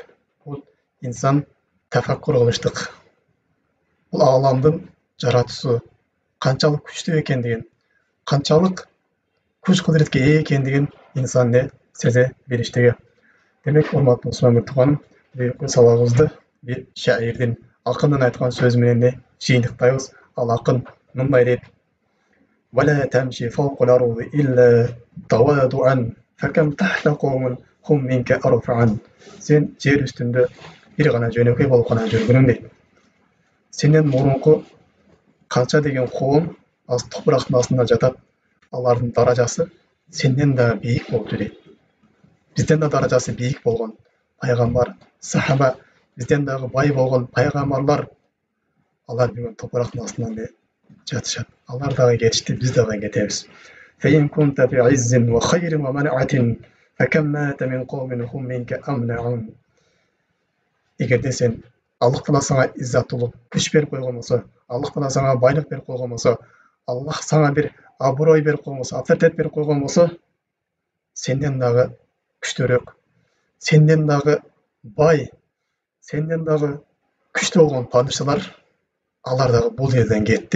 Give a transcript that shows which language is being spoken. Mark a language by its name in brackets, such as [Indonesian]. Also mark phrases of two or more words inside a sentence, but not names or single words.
[Kyrgyz] Бул инсан тафаккур кылыштык. Бул ааламдын жаратуусу канчалык күчтүү экендигин, канчалык күч кудуретке ээ экендигин инсан сезе билиштиги. Демек, урматтуу мусулман тууганым, бүгүнкү сабагыбызды бир шаирдин, акындын айткан сөзү менен жыйынтыктайбыз. Ал акын мындай дейт: [Arabic] "ولا تمش فوق الأرض إلا تواضعا فكم تحتها قوم هم منك أرفع." [Kyrgyz] Сен жер үстүндө бир гана жөнөкөй болуп гана жүргүнүң дейт. Сенден мурунку канча деген коом аз топурактын астында жатат, алардын даражасы сенден дагы бийик болупту дейт. Бизден да даражасы бийик болгон пайгамбар, сахаба, бизден дагы бай болгон пайгамбарлар, алар бүгүн топурактын астында жатышат. Алар дагы кетишти, биз дагы кетебиз. [Arabic] فإن كنت في عز وخير ومنعة فكم مات من قوم هم منك أمنع. [Kyrgyz] Эгерде сен Аллах Таала сага иззаттуулук, күч берип койгон болсо, Аллах Таала сага байлык берип койгон болсо, Аллах сага бир аброй берип койгон болсо, авторитет берип койгон болсо, сенден дагы күчтүүрөөк, сенден дагы бай, сенден дагы күчтүү болгон падышалар, алар дагы бул жерден кетти.